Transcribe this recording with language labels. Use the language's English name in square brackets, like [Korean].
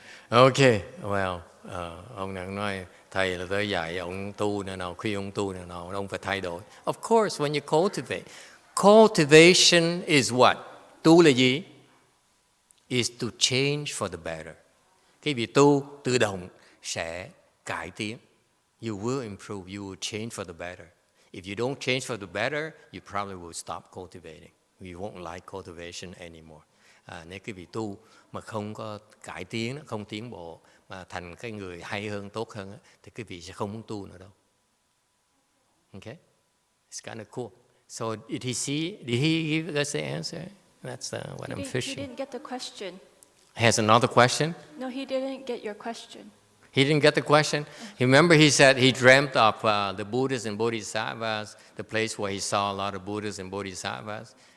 [Vietnamese] Okay, well, ông đang nói thầy là tới dạy ông tu này nào, khuyên ông tu này nào, ông phải thay đổi. [English] Of course, when you cultivate, cultivation is what? [Vietnamese] Tu là gì? [English] Is to change for the better. [Vietnamese] Cái việc tu tự động sẽ cải tiến. [English] You will improve, you will change for the better. If you don't change for the better, you probably will stop cultivating. You won't like cultivation anymore. [Vietnamese] Nếu cái việc tu mà không có cải tiến, không tiến bộ, mà thành cái người hay hơn, tốt hơn, thì cái vị sẽ không muốn tu nữa đâu. [English] Okay? It's kind of cool. So did he give us the answer? That's what I'm fishing. He didn't get the question. Has another question? No, he didn't get your question. He didn't get the question? Remember he said he dreamt of the Buddhas and Bodhisattvas, the place where he saw a lot of Buddhas and Bodhisattvas.